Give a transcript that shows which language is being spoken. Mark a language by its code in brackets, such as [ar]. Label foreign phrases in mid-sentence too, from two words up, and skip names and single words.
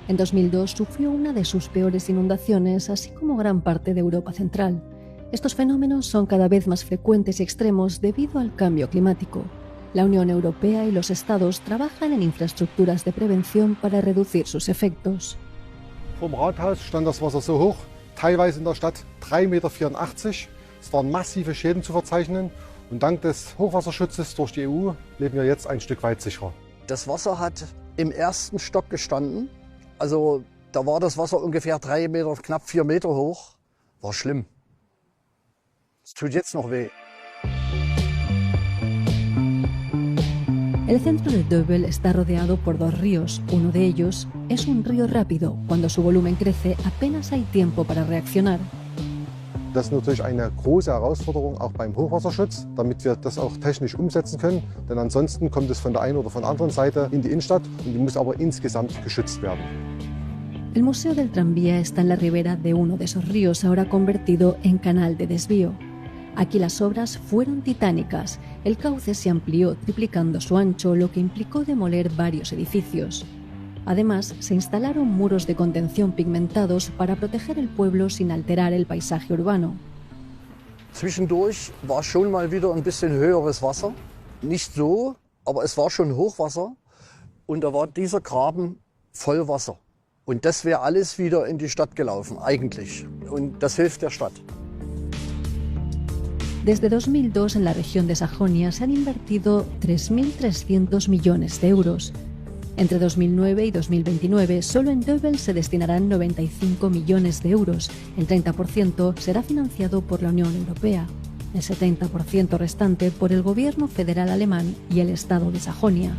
[es] En 2002 sufrió una de sus peores inundaciones, así como gran parte de Europa Central. Estos fenómenos son cada vez más frecuentes y extremos debido al cambio climático. La Unión Europea y los Estados trabajan en infraestructuras de prevención para reducir sus efectos. [de] Vom Rathaus stand das Wasser so hoch, teilweise in der Stadt 3,84 Meter. Es waren massive Schäden zu verzeichnen und dank des Hochwasserschutzes durch die EU leben wir jetzt ein Stück weit sicherer. Das Wasser hat im ersten Stock gestanden. Also da war das Wasser ungefähr 3 Meter, knapp 4 Meter hoch. War schlimm. Es tut jetzt noch weh. [es] El centro de Döbel está rodeado por 2 ríos. Uno de ellos es un río rápido. Cuando su volumen crece, apenas hay tiempo para reaccionar. [de] Das ist natürlich eine große Herausforderung auch beim Hochwasserschutz, damit wir das auch technisch umsetzen können. Denn ansonsten kommt es von der einen oder von der anderen Seite in die Innenstadt und die muss aber insgesamt geschützt werden. [es] El Museo del Tranvía está en la ribera de uno de esos ríos, ahora convertido en canal de desvío. Aquí las obras fueron titánicas. El cauce se amplió, triplicando su ancho, lo que implicó demoler varios edificios. Además, se instalaron muros de contención pigmentados para proteger el pueblo sin alterar el paisaje urbano. [de] Zwischendurch war schon mal wieder ein bisschen höheres Wasser. Nicht so, aber es war schon Hochwasser. Und da war dieser Graben voll Wasser. Und das wäre alles wieder in die Stadt gelaufen, eigentlich. Und das hilft der Stadt. [es] Desde 2002 en la región de Sajonia se han invertido 3.300 millones de euros. Entre 2009 y 2029 solo en Döbel se destinarán 95 millones de euros. El 30% será financiado por la Unión Europea, el 70% restante por el gobierno federal alemán y el estado de Sajonia.